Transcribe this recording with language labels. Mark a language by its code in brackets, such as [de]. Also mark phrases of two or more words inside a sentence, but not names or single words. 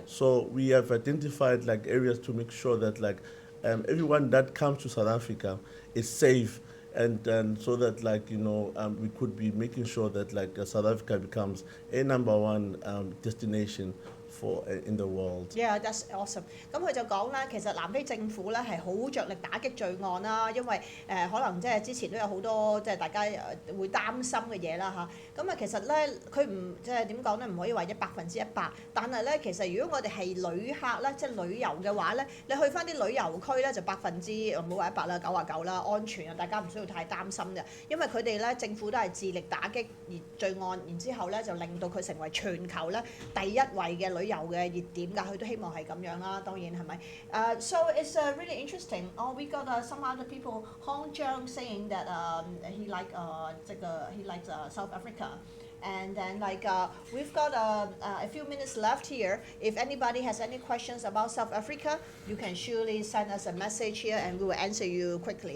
[en] So we have identified like areas to make sure that like everyone that comes to South Africa is safe, and so that like we could be making sure that like South Africa becomes a #1 destination for in the world. Yeah, that's awesome. [yue] 咁佢就講啦，其實南非政府咧係好着力打擊罪案啦，因為可能即係之前都有好多即係大家會擔心嘅嘢啦嚇。咁啊其實咧佢唔即係點講咧，唔可以話100%，但係咧其實如果我哋係旅客咧，即係旅遊嘅話咧，你去翻啲旅遊區咧就唔好話100啦，99啦，安全啊，大家唔需要太擔心嘅，因為佢哋咧政府都係致力打擊罪案，然之後咧就令到佢成為全球咧第一位嘅旅遊嘅熱點㗎，佢都希望係咁樣啦，當然係咪 ？ [en] So it's really interesting. Oh, we got some other people, Hong Zhang saying that he likes South Africa. And then we've got a few minutes left here. If anybody has any questions about South Africa, you can surely send us a message here and we will answer you quickly.